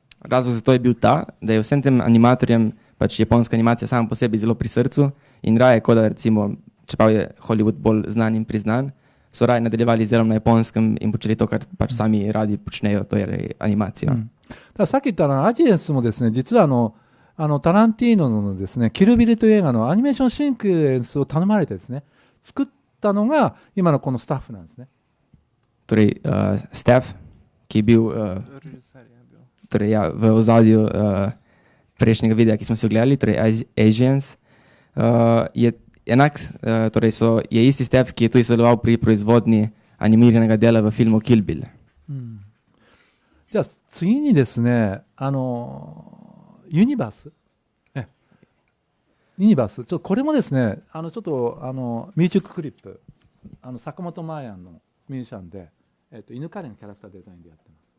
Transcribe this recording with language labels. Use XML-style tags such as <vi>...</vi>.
<sl>Razlog za to je bil ta, da je vsem tem animatorjem pač japonska animacija sama po sebi zelo pri srcu in raje, kot da recimo, čeprav je Hollywood bolj znan in priznan, so raje nadaljevali z delom na japonskem in počeli to, kar pač sami radi počnejo, to je animacijo.</sl> <ja>ださっき言ったアジエンスもですね、実はタランティーノのですね、キルビルという映画のアニメーションシークエンスを頼まれてですね、作ったのが今のこのスタッフなんですね。</ja> <sl>Torej, Stef, ki je bil torej, ja, v ozadju prejšnjega videa, ki smo si ogledali, torej Asians, je enak, torej je isti Stef, ki je tudi sodeloval pri proizvodnji animiranega dela v filmu Kill Bill.</sl> <ja>じゃあ次にですね、ユニバース、ユニバース、ちょっとこれもですね、ちょっとミュージッククリップ、坂本真綾のミュージシャンで、犬カレのキャラクターデザインでやってます。</ja>